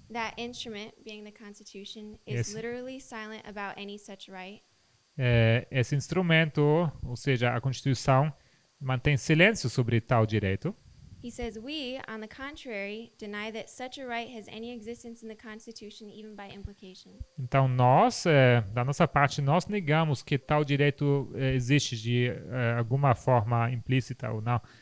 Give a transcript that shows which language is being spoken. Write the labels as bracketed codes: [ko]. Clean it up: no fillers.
[en] That instrument, being the Constitution, Yes. is literally silent about any such right. [pt] Esse instrumento, ou seja, a Constituição, mantém silêncio sobre tal direito. [en] He says, we, on the contrary, deny that such a right has any existence in the Constitution, even by implication. [pt] Então, nós, da nossa parte, nós negamos que tal direito existe de alguma forma implícita ou não